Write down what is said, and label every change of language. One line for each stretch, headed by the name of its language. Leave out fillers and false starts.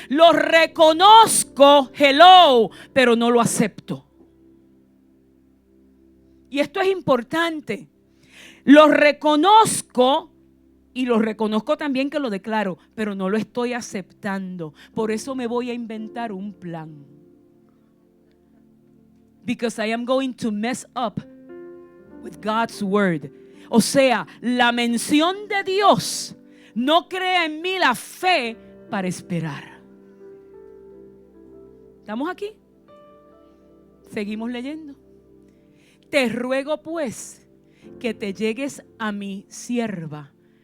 Spanish: Lo reconozco, hello, pero no lo acepto. Y esto es importante. Lo reconozco, Y lo reconozco también que lo declaro, pero no lo estoy aceptando. Por eso me voy a inventar un plan.
English: Because I am going to mess up with God's word.
Spanish: O sea, la mención de Dios no crea en mí la fe para esperar. ¿Estamos aquí? Seguimos leyendo. Te ruego pues que te llegues a mi sierva.